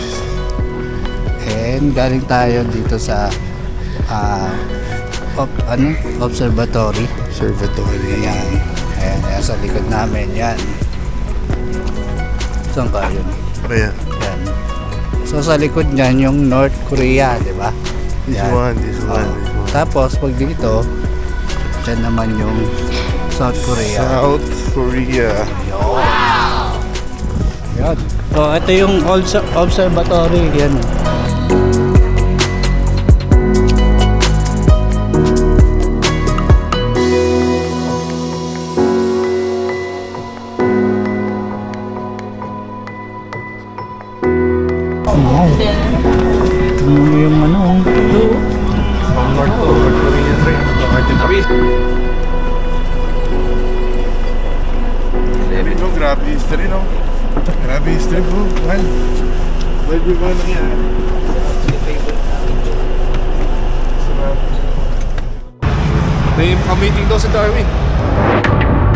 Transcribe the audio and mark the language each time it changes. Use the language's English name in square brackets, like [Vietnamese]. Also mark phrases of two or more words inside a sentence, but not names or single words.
[Filipino] And galing tayo dito sa observatory. Observatory. Ayan. Ayan, ayan sa likod namin. Yan. Saan ka yun? Ayan. Yan. So sa likod niyan yung North Korea, di ba? [English] This [Filipino] Yan. [English] one, this Oh. one, this one. [Filipino] Tapos pag dito, dyan naman yung South Korea. South Korea. Yan. So ito yung observatory. Yan. Wow. Tingnan mo yung ano. North Korea rin. No, grabe history, no? [English] Grabe history, bro. Man. Where we going here? [Filipino] May meeting daw sa Darwin.